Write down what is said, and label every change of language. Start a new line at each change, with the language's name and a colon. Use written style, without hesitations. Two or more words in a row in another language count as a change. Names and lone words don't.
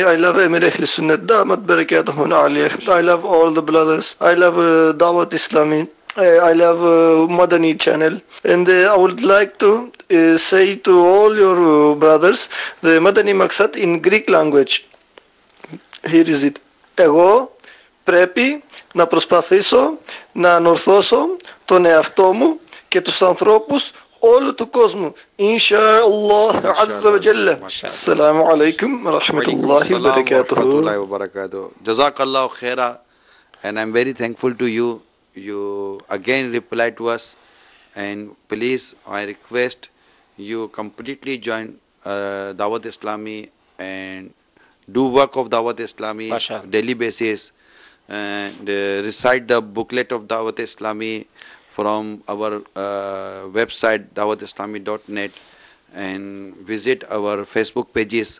English: I love Amir Ahl Sunnat
Arabic: دامت بركاتهم العالية.
English: I love all the brothers. I love Dawat Islami. I love Madani channel, and I would like to say to all your brothers the Madani Maqsad in Greek language. Here is it.
Greek: Εγώ πρέπει να προσπαθήσω να ανορθώσω τον εαυτό μου και τους ανθρώπους όλου του κόσμου.
Arabic: إن شاء الله عز وجل. السلام عليكم ورحمة الله وبركاته. جزاك الله خيرا,
English: and I'm very thankful to you. You again reply to us, and please I request you completely join Dawat Islami and do work of Dawat Islami daily basis, and recite the booklet of Dawat Islami from our website dawatislami.net, and visit our Facebook pages.